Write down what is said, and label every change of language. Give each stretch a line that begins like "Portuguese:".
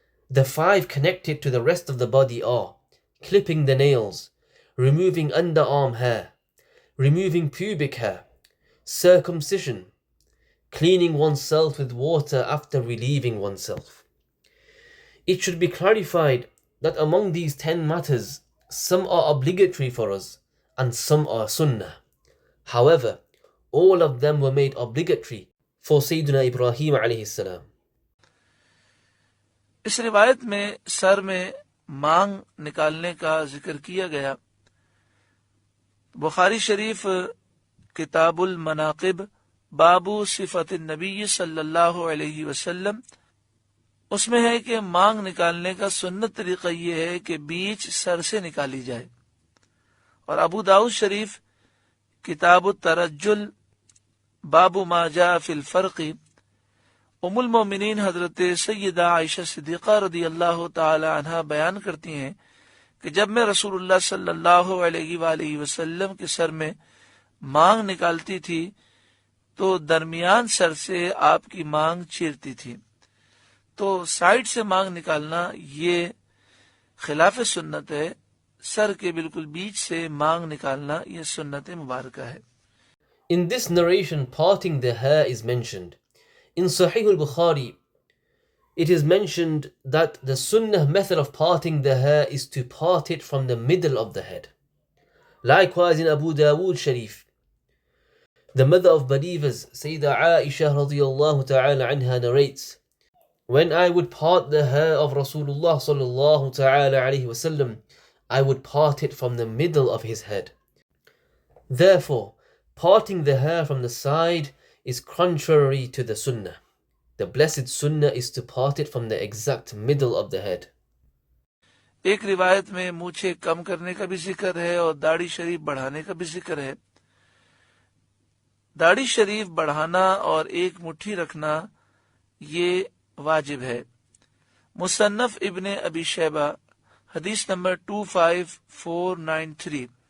English: The 5 connected to the rest of the body are clipping the nails, removing underarm hair, removing pubic hair, circumcision, cleaning oneself with water after relieving oneself. It should be clarified that among these 10 matters, some are obligatory for us and some are sunnah. However, all of them were made obligatory for Sayyidina Ibrahim alayhi salam.
Urdu: اس روایت میں سر میں مانگ نکالنے کا ذکر کیا گیا. بخاری شریف کتاب المناقب باب صفت النبی صلی اللہ علیہ وسلم، اس میں ہے کہ مانگ نکالنے کا سنت طریقہ یہ ہے کہ بیچ سر سے نکالی جائے. اور ابو داؤد شریف کتاب الترجل باب ما جاء فی الفرق، ام المومنین حضرت سیدہ عائشہ صدیقہ رضی اللہ تعالی عنہا بیان کرتی ہیں کہ جب میں رسول اللہ صلی اللہ علیہ وآلہ وسلم کے سر میں مانگ نکالتی تھی تو درمیان سر سے آپ کی مانگ چیرتی تھی. تو سائیڈ سے مانگ نکالنا یہ خلاف سنت ہے. سر کے بالکل بیچ سے مانگ نکالنا یہ سنت مبارکہ ہے.
English: In this narration, parting the hair is mentioned. In Sahih al-Bukhari, it is mentioned that the sunnah method of parting the hair is to part it from the middle of the head. Likewise in Abu Dawood Sharif, the mother of believers, Sayyidah Aisha radiyallahu ta'ala anha narrates, when I would part the hair of Rasulullah sallallahu ta'ala alayhi wasallam, I would part it from the middle of his head. Therefore, parting the hair from the side is contrary to the sunnah. The blessed sunnah is to part it from the exact middle of the head.
Urdu: ایک روایت میں مونچھیں کم کرنے کا بھی ذکر ہے اور داڑھی شریف بڑھانے کا بھی ذکر ہے. داڑھی شریف بڑھانا اور ایک مٹھی رکھنا یہ واجب ہے. مصنف ابن ابی شیبہ حدیث نمبر 25493.